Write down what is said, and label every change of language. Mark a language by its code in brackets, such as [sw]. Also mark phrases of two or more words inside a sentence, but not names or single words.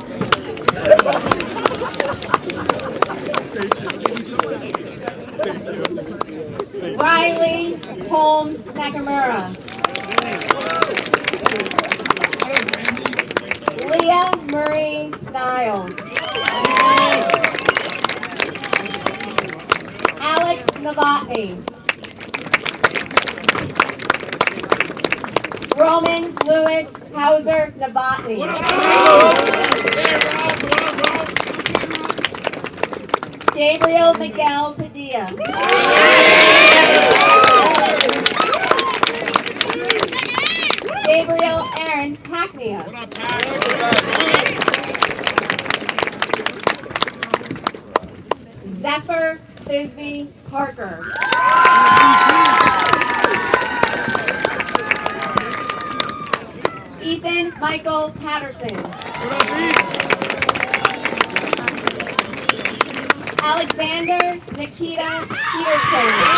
[en] Riley Holmes Nakamura. Leah Marie Niles. Alex Novotny. Roman Lewis Hauser Novotny. Gabriel Miguel Padilla. Gabriel Aaron Hackney. Zephyr Thisbe Parker. Ethan Michael Patterson. Alexander Nikita Peterson.